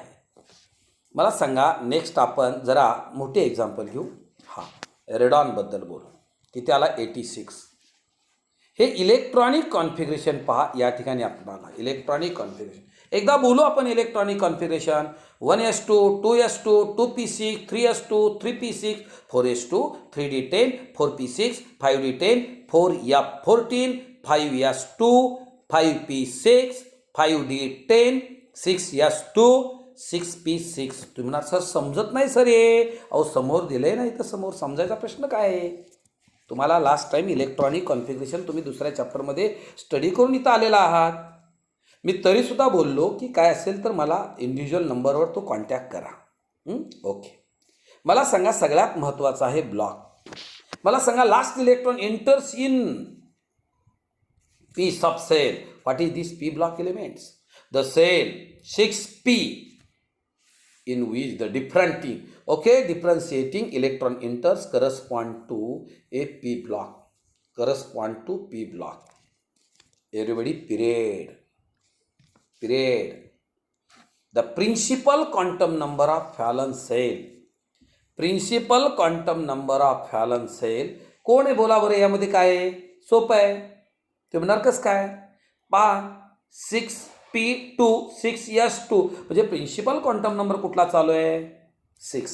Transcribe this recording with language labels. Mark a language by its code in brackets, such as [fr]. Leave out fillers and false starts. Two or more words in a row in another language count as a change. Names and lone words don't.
[mr] मला सांगा नेक्स्ट आपण जरा मोठे एक्झाम्पल घेऊ. रेडॉनबद्दल बोलू. किती आला 86. हे [en] electronic configuration [mr] पहा या ठिकाणी आपल्याला [en] electronic configuration [mr] एकदा बोलू आपण. [en] electronic configuration [mr] 1s2 2s2 2p6 3s2 3p6 4s2 3d10 4p6 5d10 4f14 5s2 5p6 5d10 6s2 6p6. तुम्ही म्हणणार सर समजत नाही सर हे. अहो समोर दिले नाही तर समोर समजायचा प्रश्न काय आहे? तुम्हाला [en] last time electronic configuration [mr] तुम्ही दुसऱ्या चॅप्टरमध्ये स्टडी करून इथं आलेला आहात. मी तरीसुद्धा बोललो की काय असेल तर मला [en] individual number [mr] तो कॉन्टॅक्ट करा. ओके, मला सांगा सगळ्यात महत्त्वाचं आहे ब्लॉक. मला सांगा [en] last electron enters in p subcell. What is this p block elements? The cell 6p in which the differentiating electron enters correspond to a p block. Correspond to p block. Everybody, period. The principal quantum number of valence cell. principal quantum number of valence cell [mr] कोण आहे बोला बरं. यामध्ये काय आहे? सोपं आहे. ते म्हणणार कसं काय? पहा 6p2 6s2 म्हणजे [en] principal quantum number [mr] कुठला चालू आहे? 6.